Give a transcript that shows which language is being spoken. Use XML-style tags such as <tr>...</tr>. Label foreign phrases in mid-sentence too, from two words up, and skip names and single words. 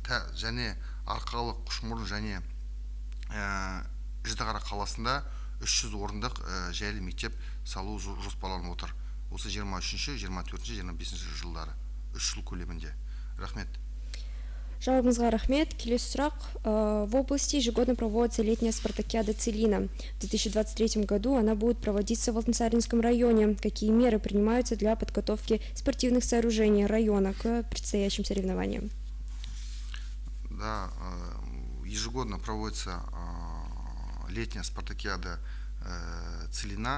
<kk>Және Арқалық, Құшмұрын және Жітіқара қаласында 300 орындық жайлы мектеп салу жоспарланып отыр. Осы 23-ші, 24-ші, 25-ші жылдары 3 жыл көлемінде. Рахмет. Жауабыңызға рахмет. Келесі сұрақ.</kk> <ru>В области ежегодно проводится летняя спартакиада Целина. В 2023 году она будет проводиться в Алтынсаринском районе. Какие меры принимаются для подготовки спортивных сооружений района к предстоящим соревнованиям? Да, ежегодно проводится летняя спартакиада Целина.</ru>